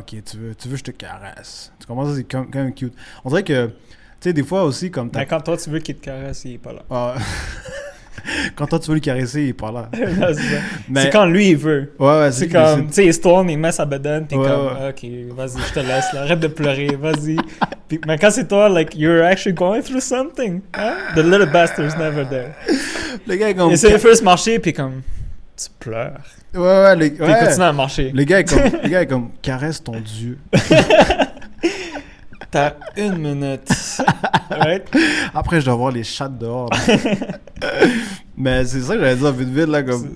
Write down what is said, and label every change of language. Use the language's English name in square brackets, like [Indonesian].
[French] ok, tu veux que je te caresse. Tu comprends ça, c'est quand même cute. On dirait que, tu sais, des fois aussi, comme Mais quand toi, tu veux qu'il te caresse, il est pas là. Ah. Quand toi, tu veux le caresser, il est pas là. Là, c'est ça. Mais- C'est quand lui, il veut. Ouais, C'est comme, tu sais, il se tourne, il met sa bedaine, puis Ouais, comme, ouais. ok, vas-y, je te laisse, là, arrête de pleurer, vas-y. Puis, mais quand c'est toi, [English] like, you're actually going through something. Hein? The little bastard's never there. [French] Le gars est comme... Et c'est le first marcher, puis comme, tu pleures. Ouais, Puis il continue à marcher. Le gars est comme, caresse ton dieu. T'as 1 minute. Right? Après, je dois voir les chats dehors. Mais c'est ça que j'allais dire vite, là, comme...